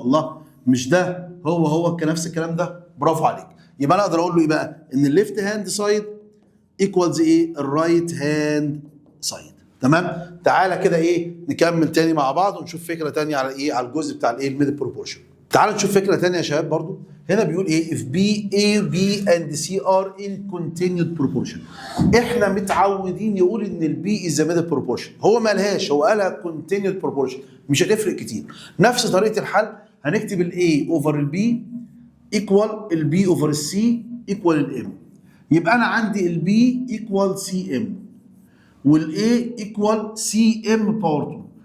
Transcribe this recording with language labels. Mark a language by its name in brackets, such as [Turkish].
[Arabic] الله، مش ده هو نفس الكلام ده؟ برافو عليك. يبقى انا اقدر اقول له ايه بقى؟ ان الليفت هاند سايد ايكوالز ايه؟ الرايت هاند سايد. تمام؟ تعالى كده ايه نكمل تاني مع بعض ونشوف فكره تانيه على ايه؟ على الجزء بتاع الايه؟ الميدل بروبورشن. تعالوا نشوف فكره تانيه يا شباب برضو. هنا بيقول ايه؟ [English] if B, A, B and C are in continued proportion. [Arabic] احنا متعودين يقول ان البي [English] is the middle proportion. [Arabic] هو ما قالهاش، هو قالها continued proportion. مش هتفرق كتير. نفس طريقه الحل هنكتب ال [English] A over ال B equal ال B over ال C equal ال M. [Arabic] يبقى انا عندي البي ايكوال سي ام والاي ايكوال سي ام باور 2.